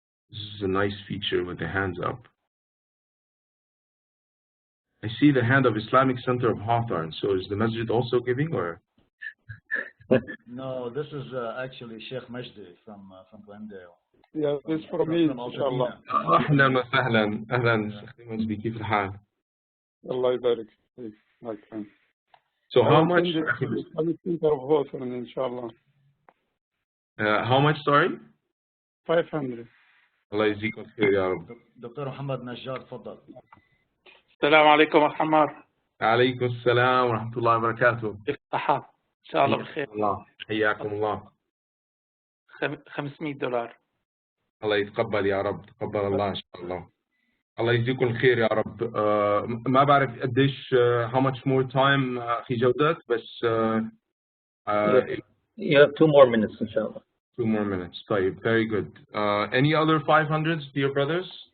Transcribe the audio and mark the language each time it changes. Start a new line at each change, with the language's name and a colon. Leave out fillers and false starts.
English: This is a nice feature with the hands up. I see the hand of Islamic Center of Hawthorne. So is the masjid also giving, or? No, this is actually Sheikh Majdi from Glendale. Yeah, this for me, inshallah.
Arabic: أهلا وسهلا. أهلا Sheikh Majdi, كيف الحال? Allah يبارك فيك,
English: my friend. So how much? Islamic Center of Hawthorne, inshallah. How much, sorry? 500.
Arabic: الله يجزيك الخير يا رب. دكتور محمد نجار تفضل. السلام عليكم أخ عمار. عليكم السلام ورحمة الله وبركاته. كيف الصحة؟ إن شاء الله بخير. الله حياكم الله.
English: $500.
Arabic: الله يتقبل يا رب. تقبل الله إن شاء الله. الله يجزيكم الخير يا رب. ما بعرف قديش
English: how much more time
Arabic: أخي جودات بس.
English: You have 2 more minutes, inshallah. 2 more minutes.
Arabic: طيب,
English: very good. Any other 500s, dear brothers?